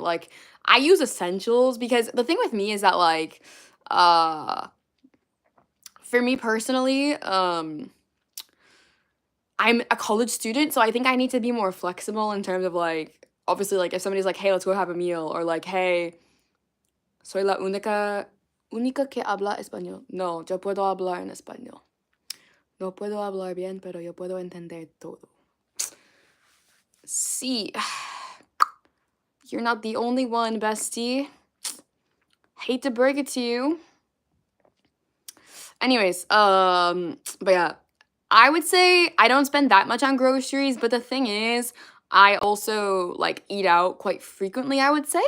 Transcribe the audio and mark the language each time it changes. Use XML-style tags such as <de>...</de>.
<en>Like, I use essentials because the thing with me is that, like, for me personally, I'm a college student, so I think I need to be more flexible in terms of, like, obviously, like, if somebody's like, hey, let's go have a meal, or like, hey,</en> <es>soy la única que habla español. No, yo puedo hablar en español. No puedo hablar bien, pero yo puedo entender todo.</es> <en>See, you're not the only one, bestie. Hate to break it to you. Anyways, but yeah, I would say I don't spend that much on groceries, but the thing is, I also, like, eat out quite frequently, I would say.</en>